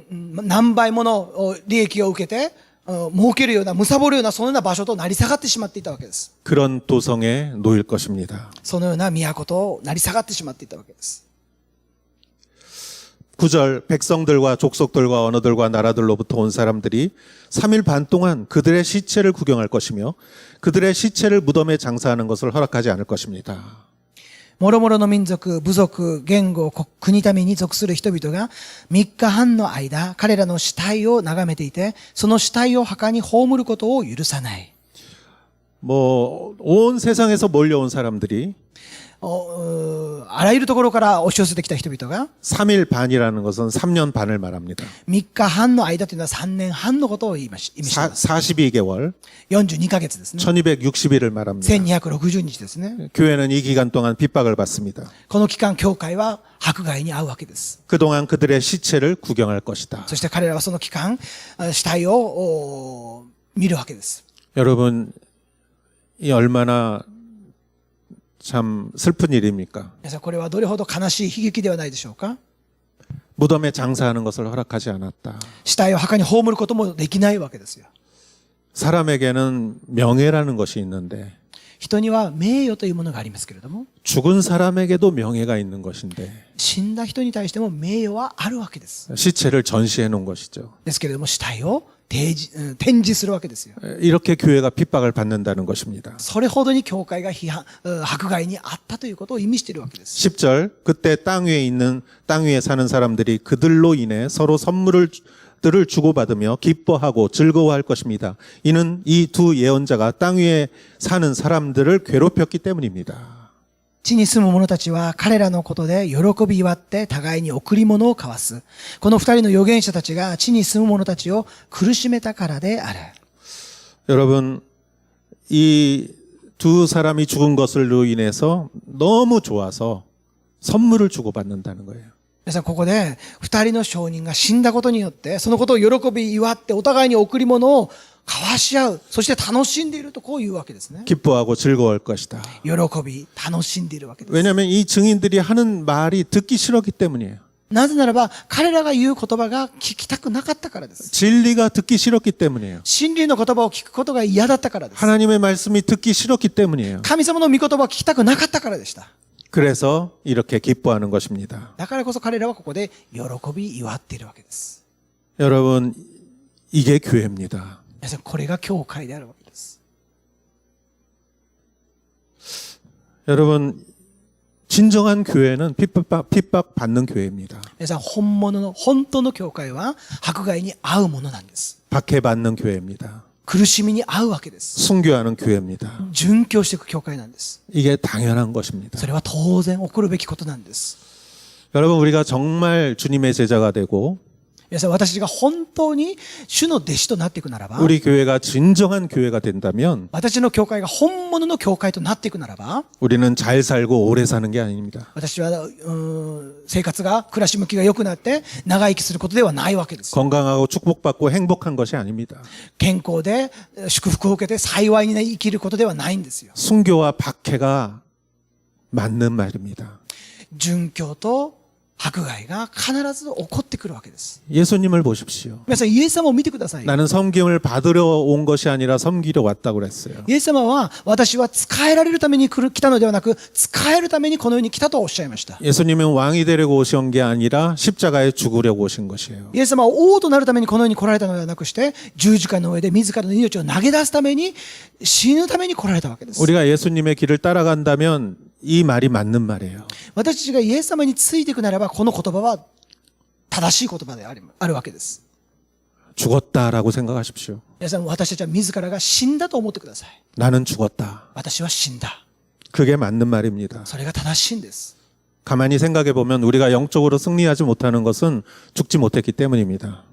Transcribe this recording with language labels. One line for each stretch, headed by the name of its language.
Japanese: 何倍もの利益を受けて、儲けるような、貪るような、そのような場所となり下がってしまっていたわけです。
Korean: 그런 도성에 놓일 것입니다.
Japanese: そのような都となり下がってしまっていたわけです。
Korean: 9절 백성들과 족속들과 언어들과 나라들로부터 온 사람들이 3일 반 동안 그들의 시체를 구경할 것이며 그들의 시체를 무덤에 장사하는 것을 허락하지 않을 것입니다.
Japanese: もろもろの民族、部族、言語、国民に属する人々が3日半の間、彼らの死体を眺めていて、その死体を墓に葬ることを許さない。
Korean: 뭐 온 세상에서 몰려온 사람들이
Japanese: あらゆるところから押し寄せてきた人々が、
Korean: 3일 반이라는 것은 3년 반을 말합니다.
Japanese: 3日半の間というのは3年半のことを意味しています
Korean: 42개월,
Japanese: 42ヶ月ですね。
Korean: 1260일을 말합니다.
Japanese: 1260日ですね。
Korean: 교회는 이 기간 동안 핍박을 받습니다.
Japanese: この期間、教会は迫害に遭うわけです。
Korean: 그동안 그들의 시체를 구경할 것이다.
Japanese: そして彼らはその期間、死体を見るわけです。
Korean: 여러분, 이 얼마나 참 슬픈 일입니까?
Japanese: 皆さん、これはどれほど悲しい悲劇ではないでしょうか。
Korean: 무덤에 장사하는 것을 허락하지 않았다.
Japanese: 死体を墓に葬ることもできないわけですよ。
Korean: 사람에게는 명예라는 것이 있는데
Japanese: 人には名誉というものがありますけれども、
Korean: 죽은 사람에게도 명예가 있는 것인데
Japanese: 死んだ人に対しても名誉はあるわけです。
Korean: 시체를 전시해 놓은 것이죠.
Japanese: ですけれども、死体を展示するわけですよ。
Korean: 이렇게 교회가 핍박을 받는다는 것입니다.
Japanese: それほどに教会が迫害にあったということを意味しているわけです。
Korean: 10절, 그때 땅 위에 사는 사람들이 그들로 인해 서로 선물들을 주고받으며 기뻐하고 즐거워할 것입니다. 이는 이 두 예언자가 땅 위에 사는 사람들을 괴롭혔기 때문입니다.
Japanese: 地に住む者たちは彼らのことで喜び祝って互いに贈り物を交わす。この二人の預言者たちが地に住む者たちを苦しめたからである。
Korean: 여러분, 이 두 사람이 죽은 것으로 인해서 너무 좋아서 선물을 주고받는다는 거예요.
Japanese: 皆さん、ここで二人の証人が死んだことによって、そのことを喜び祝ってお互いに贈り物を交わし合う。そして楽しんでいるとこういうわけですね。
Korean: 기뻐하고 즐거워할 것이다.
Japanese: 喜び、楽しんでいるわけです。
Korean: 왜냐하면 이 증인들이 하는 말이 듣기 싫었기 때문이에요.
Japanese: なぜならば、彼らが言う言葉が聞きたくなかったからです。
Korean: 진리가 듣기 싫었기 때문이에요.
Japanese: 真理の言葉を聞くことが嫌だったからです。
Korean: 하나님의 말씀이 듣기 싫었기 때문이에요.
Japanese: 神様の御言葉を聞きたくなかったからでした。
Korean: 그래서 이렇게 기뻐하는 것입니다.
Japanese: だからこそ彼らはここで喜び祝っているわけです。
Korean: 여러분, 이게 교회입니다.
Japanese: 皆さん、これが教会であるわけです。
Korean: 여러분, 진정한 교회는 핍박받는 교회입니다.
Japanese: 皆さん、本当の教会は迫害に遭うものなんです。
Korean: 박해받는 교회입니다.
Japanese: 苦しみに遭うわけです。
Korean: 순교하는 교회입니다.
Japanese: 殉教していく教会なんです。
Korean: 이게 당연한 것입니다.
Japanese: それは当然起こるべきことなんです。
Korean: 여러분, 우리가 정말 주님의 제자가 되고
Japanese: 皆さん、私が本当に主の弟子となっていくならば、
Korean: 우리 교회가 진정한 교회가 된다면
Japanese: 私の教会が本物の教会となっていくならば、
Korean: 우리는 잘 살고 오래 사는 게 아닙니다.
Japanese: 私は生活が暮らし向きが良くなって長生きすることではないわけです。
Korean: 건강하고 축복받고 행복한 것이 아닙니다.
Japanese: 健康で祝福を受けて幸いに生きることではないんですよ。
Korean: 순교와 박해가 맞는 말입니다.
Japanese: 殉教と迫害が必ず起こってくるわけです。
Korean: 예수님을 보십시오.
Japanese: 皆さん、イエス様を見てください。
Korean: 나는 섬김을 받으러 온 것이 아니라 섬기러 왔다고 그랬어요.
Japanese: イエス様は、私は仕えられるために来たのではなく、仕えるためにこの世に来たとおっしゃいました。
Korean: 예수님은 왕이 되려고 오신 게 아니라 십자가에 죽으려고 오신 것이에요.
Japanese: イエス様は王となるためにこの世に来られたのではなくして、十字架の上で自らの命を投げ出すために、死ぬために来られたわけです。
Korean: 우리가 예수님의 길을 따라간다면 이 말이 맞는 말이에요.
Japanese: 私たちがイエス様についていくならば、この言葉は正しい言葉であるわけです。
Korean: 죽었다라고 생각하십시오.
Japanese: 皆さん、私たちは自らが死んだと思ってください。
Korean: 나는 죽었다.
Japanese: 私は死んだ。
Korean: 그게 맞는 말입니다.
Japanese: それが正しいんです。
Korean: 가만히 생각해 보면 우리가 영적으로 승리하지 못하는 것은 죽지 못했기 때문입니다.